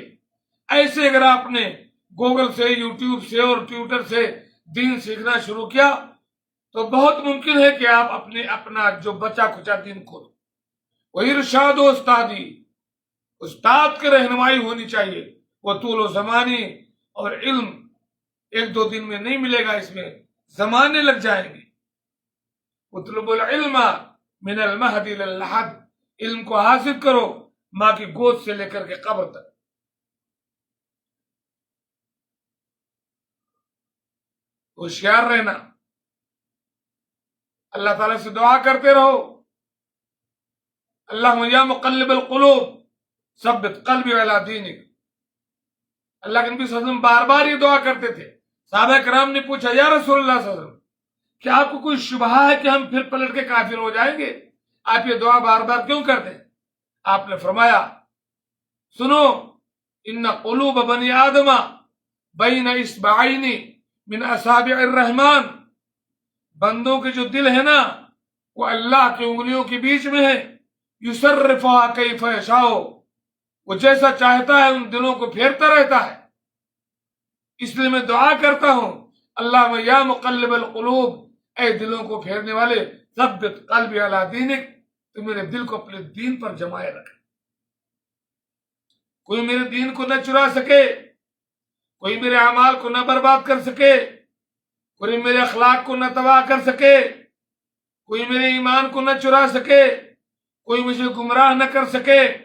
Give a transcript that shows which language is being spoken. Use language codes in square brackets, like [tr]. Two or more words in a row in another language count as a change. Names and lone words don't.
[ur] ایسے اگر آپ نے گوگل سے، یوٹیوب سے اور ٹویٹر سے دین سیکھنا شروع کیا تو بہت ممکن ہے کہ آپ اپنا جو بچا کھچا دین کھولو۔ وہ ارشاد و استادی، استاد کی رہنمائی ہونی چاہیے۔ وہ طول و زمانی، اور علم 1-2 دن میں نہیں ملے گا، اس میں زمانے لگ جائیں گے۔ [ar] اطلب العلم من المہد الی اللحد، [ur] علم کو حاصل کرو ماں کی گود سے لے کر کے قبر تک۔ ہوشیار رہنا، اللہ تعالیٰ سے دعا کرتے رہو، [ar] اللہم یا مقلب القلوب ثبت قلبی علی دینک۔ [ur] اللہ کے نبی [ar] صلی اللہ علیہ وسلم [ur] بار بار یہ دعا کرتے تھے۔ صحابہ کرام نے پوچھا [ar] یا رسول اللہ صلی اللہ علیہ وسلم، [ur] کیا آپ کو کوئی شبہ ہے کہ ہم پھر پلٹ کے کافر ہو جائیں گے؟ آپ یہ دعا بار بار کیوں کرتے ہیں؟ آپ نے فرمایا سنو، [ar] ان قلوب بنی آدم بین اصبعین من اصابع الرحمن، [ur] بندوں کے جو دل ہے نا وہ اللہ کی انگلیوں کے بیچ میں ہے، [ar] یصرفها کیف یشاء، [ur] وہ جیسا چاہتا ہے ان دلوں کو پھیرتا رہتا ہے۔ اس لیے میں دعا کرتا ہوں [ar] اللہ یا مقلب القلوب، [ur] اے دلوں کو پھیرنے والے، [ar] ثبت قلبی علی دینک، [ur] تو میرے دل کو اپنے دین پر جمائے رکھے، کوئی میرے دین کو نہ چرا سکے، کوئی میرے اعمال کو نہ برباد کر سکے، کوئی میرے اخلاق کو نہ تباہ کر سکے، کوئی میرے ایمان کو نہ چرا سکے، کوئی مجھے گمراہ نہ کر سکے۔